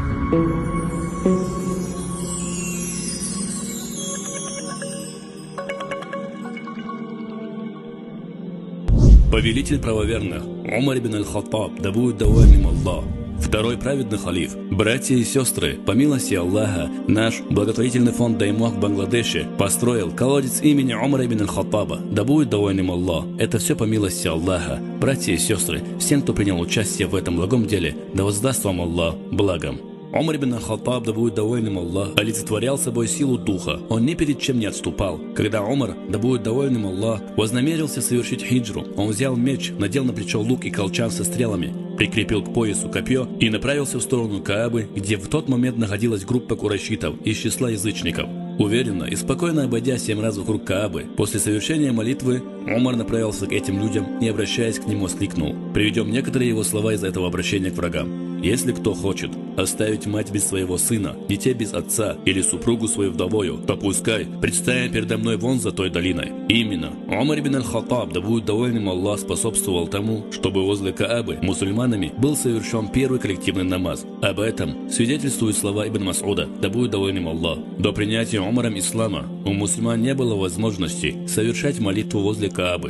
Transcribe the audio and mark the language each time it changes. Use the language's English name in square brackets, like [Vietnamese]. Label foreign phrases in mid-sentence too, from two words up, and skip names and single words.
[Russian] Повелитель правоверных Умар ибн аль-Хаттаб, да будет доволен им Аллах, второй праведный халиф. Братья и сестры, по милости Аллаха, наш благотворительный фонд Даймох в Бангладеше построил колодец имени Умара ибн аль-Хаттаба, да будет доволен им Аллах. Это все по милости Аллаха. Братья и сестры, всем, кто принял участие в этом благом деле, да воздаст вам Аллах благом. Умар ибн аль-Хаттаб, да будет доволен им Аллах, олицетворял собой силу духа. Он ни перед чем не отступал. Когда Умар, да будет доволен им Аллах, вознамерился совершить хиджру, он взял меч, надел на плечо лук и колчан со стрелами, прикрепил к поясу копье и направился в сторону Каабы, где в тот момент находилась группа курайшитов из числа язычников. Уверенно и спокойно обойдя 7 раз вокруг Каабы, после совершения молитвы Умар направился к этим людям и, обращаясь к ним, воскликнул. Приведем некоторые его слова из этого обращения к врагам. «Если кто хочет оставить мать без своего сына, детей без отца или супругу свою вдовою, то пускай предстанет передо мной вон за той долиной». Именно Умар ибн аль-Хаттаб, да будет доволен им Аллах, способствовал тому, чтобы возле Каабы мусульманами был совершен первый коллективный намаз. Об этом свидетельствуют слова Ибн Мас'уда, да будет доволен им Аллах. До принятия Умаром ислама у мусульман не было возможности совершать молитву возле Каабы.